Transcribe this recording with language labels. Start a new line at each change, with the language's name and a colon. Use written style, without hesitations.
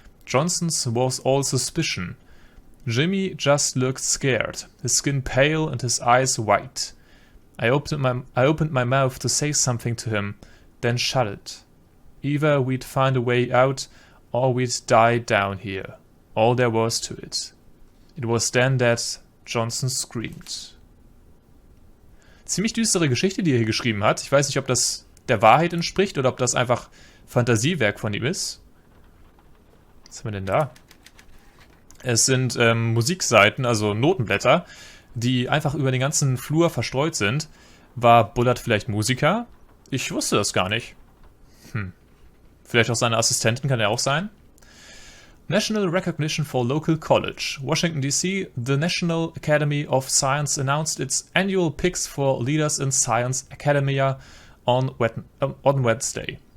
English: Johnson's was all suspicion. Jimmy just looked scared, his skin pale and his eyes white. I opened my mouth to say something to him, then shut it. Either we'd find a way out, or we'd die down here. All there was to it. It was then that Johnson screamed.
German: Ziemlich düstere Geschichte, die er hier geschrieben hat. Ich weiß nicht, ob das der Wahrheit entspricht oder ob das einfach Fantasiewerk von ihm ist. Was haben wir denn da? Es sind Musikseiten, also Notenblätter, die einfach über den ganzen Flur verstreut sind. War Bullard vielleicht Musiker? Ich wusste das gar nicht. Vielleicht auch seine Assistenten, kann er auch sein.
English: National Recognition for Local College. Washington, D.C., the National Academy of Science announced its annual picks for leaders in science academia on Wednesday.